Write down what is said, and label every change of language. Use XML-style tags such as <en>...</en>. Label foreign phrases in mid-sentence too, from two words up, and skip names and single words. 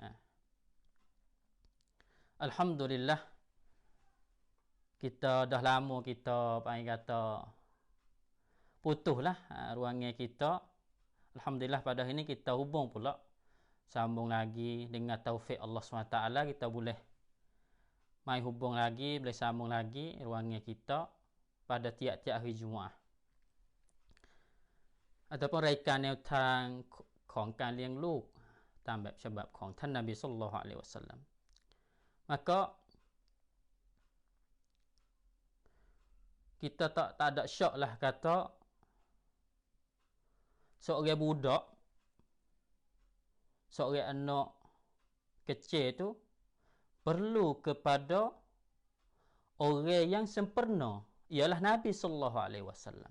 <ms>Alhamdulillah, kita dah lama kita panggil kata putuslah ruangan kita. Alhamdulillah, pada hari ini kita hubung pula, sambung lagi dengan taufik Allah SWT. Kita boleh mai hubung lagi, boleh sambung lagi ruangan kita pada tiap-tiap hari Jumaat.</ms> <th>Ataupun รายการแนวทางของการเลี้ยงลูกตามแบบฉบับของท่านนบี</th> <ar>صلى الله عليه وسلم</ar> <ms>maka kita tak ada syak lah kata seorang budak, seorang anak kecil tu perlu kepada orang yang sempurna, ialah Nabi</ms> <ar>صلى الله عليه وسلم.</ar>